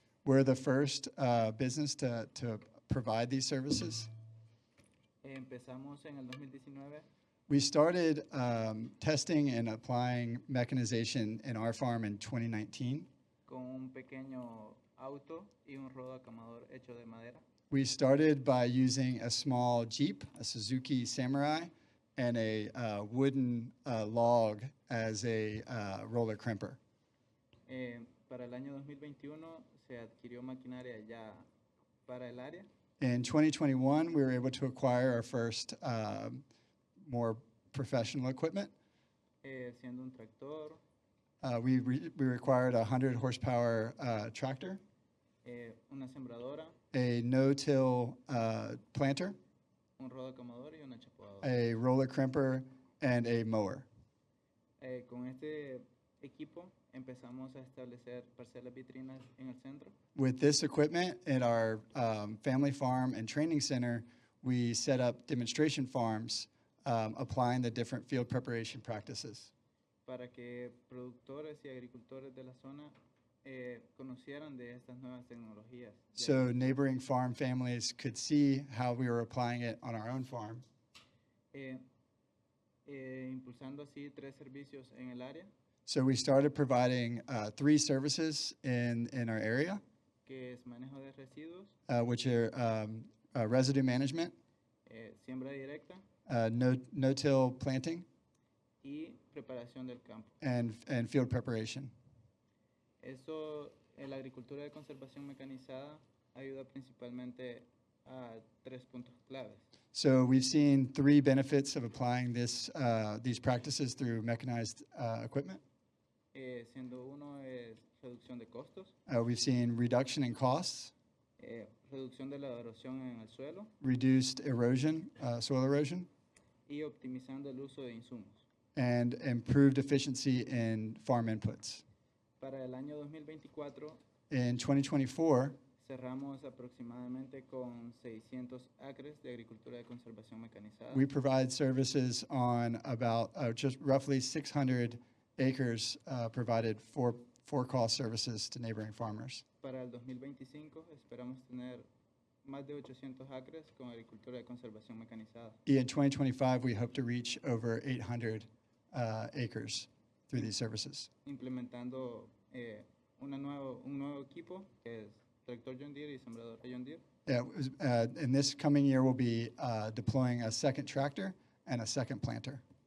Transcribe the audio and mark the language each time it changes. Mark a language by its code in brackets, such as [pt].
[en] We're the first business to provide these services. [es] Empezamos en el 2019 [en] We started testing and applying mechanization in our farm in 2019. [es] con un pequeño auto y un rodacamador hecho de madera. [en] We started by using a small Jeep, a Suzuki Samurai, and a wooden log as a roller crimper. [es] Para el año 2021 se adquirió maquinaria ya para el área. [en] In 2021, we were able to acquire our first more professional equipment. [es] Siendo un tractor, [en] We required a 100 horsepower tractor, [es] una sembradora, [en] a no-till planter, [es] un rodacamador y una chapoadora. [en] a roller crimper, and a mower. [es] Con este equipo empezamos a establecer parcelas vitrinas en el centro. [en] With this equipment in our family farm and training center, we set up demonstration farms applying the different field preparation practices [es] Para que productores y agricultores de la zona conocieran de estas nuevas tecnologías. [en] so neighboring farm families could see how we were applying it on our own farm. [es] impulsando así 3 servicios en el área, [en] So we started providing 3 services in our area, [es] que es manejo de residuos, [en] which are residue management, [es] siembra directa [en] no-till planting, [es] y preparación del campo. [en] and field preparation. [es] Eso, la agricultura de conservación mecanizada ayuda principalmente a 3 puntos claves. [en] So we've seen 3 benefits of applying these practices through mechanized equipment. [es] Siendo uno es reducción de costos, [en] We've seen reduction in costs, [es] reducción de la erosión en el suelo [en] reduced erosion, soil erosion, [es] y optimizando el uso de insumos. [en] and improved efficiency in farm inputs. [es] Para el año 2024 [en] In 2024, [es] cerramos aproximadamente con 600 acres de agricultura de conservación mecanizada. [en] we provide services on about just roughly 600 acres provided for cost services to neighboring farmers. [es] Para el 2025 esperamos tener más de 800 acres con agricultura de conservación mecanizada. [en] In 2025, we hope to reach over 800 acres through these services. [es] Implementando un nuevo equipo que es tractor John Deere y sembrador John Deere. [en] Yeah, in this coming year, we'll be deploying a second tractor and a second planter.